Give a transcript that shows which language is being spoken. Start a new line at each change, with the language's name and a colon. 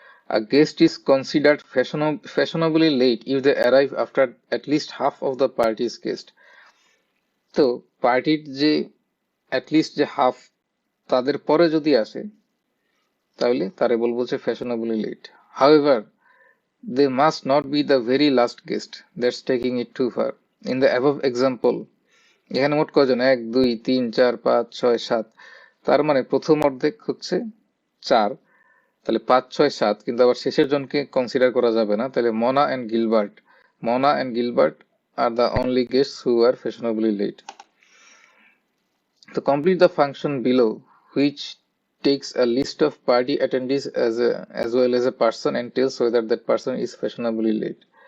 English: A guest is considered fashionably late if they arrive after at least half of the party's guest.
Bangla: তো পার্টির যে at least যে half তাদের পরে যদি আসে তাহলে তারে বলবো যে ফ্যাশনেবলি late.
English: However they must not be the very last guest, that's taking it too far. In the above example,
Bangla: এখানে মোট কয়জন, 1 2 3 4 5 6 7, তার মানে প্রথম অর্ধেক হচ্ছে 4, তাহলে 5 6 7, কিন্তু আবার শেষের জনকে কনসিডার করা যাবে না।
English: তাহলে Mona and Gilbert are the only guests who are fashionably late. তো complete the function below which takes a list of party attendees as well as a person and tells whether that person is fashionably late.